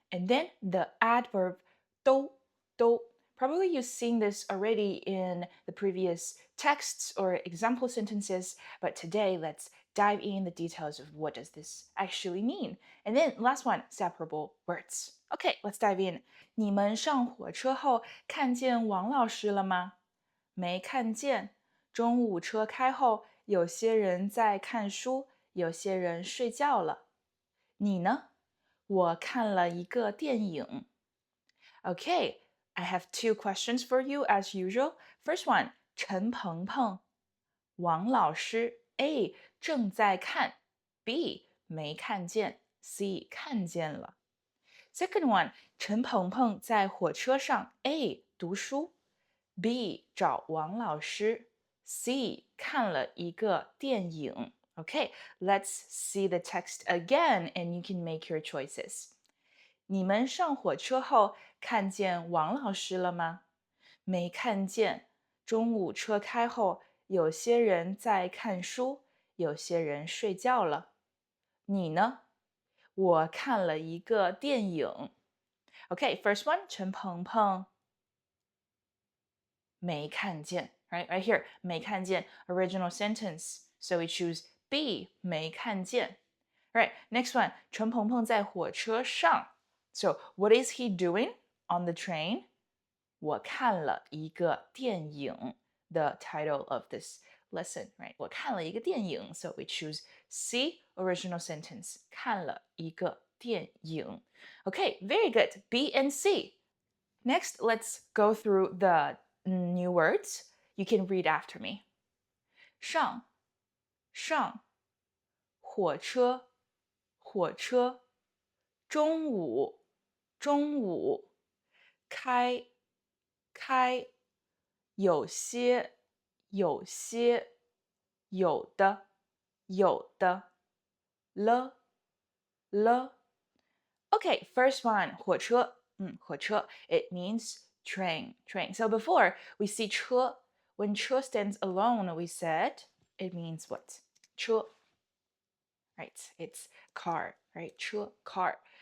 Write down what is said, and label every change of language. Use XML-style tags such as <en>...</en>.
<en>And then the adverb do. Probably you've seen this already in the previous texts or example sentences, but today let's dive in the details of what does this actually mean. And then last one, separable words. Okay, let's dive in.</en> <zh>你们上火车后看见王老师了吗？没看见。中午车开后，有些人在看书，有些人睡觉了。你呢？我看了一个电影。</zh> <en>Okay, I have 2 questions for you as usual. First one,</en> <zh>陈鹏鹏，王老师 A 正在看 B 没看见 C 看见了。</zh> <en>Second one,</en> <zh>陈鹏鹏在火车上 A 读书 B 找王老师 C 看了一个电影。</zh> <en>Okay, let's see the text again and you can make your choices.</en> <zh>你们上火车后看见王老师了吗？没看见。中午车开后，有些人在看书，有些人睡觉了。你呢？我看了一个电影。</zh> <en>Okay, first one,</en> <zh>陈鹏鹏没看见。</zh> <en>Right here,</en> <zh>没看见</zh> <en>original sentence. So we choose B, 没看见。 Right, next one,</en> <zh>陈鹏鹏在火车上。</zh> <en>So what is he doing on the train?</en> <zh>我看了一个电影。</zh> <en>The title of this lesson, right?</en> <zh>我看了一个电影。</zh> <en>So we choose C, original sentence.</en> <zh>看了一个电影。</zh> <en>Okay, very good. B and C. Next, let's go through the new words. You can read after me.</en> <zh>上，上，火车，火车，中午，中午，开，开，有些，有些，有的，有的，了，了。</zh> <en>Okay, first one, 火车。 火车, it means train, train. So before we see 车, when 车 stands alone, we said it means what? 车.Right, it's car, right? 车, car.</en>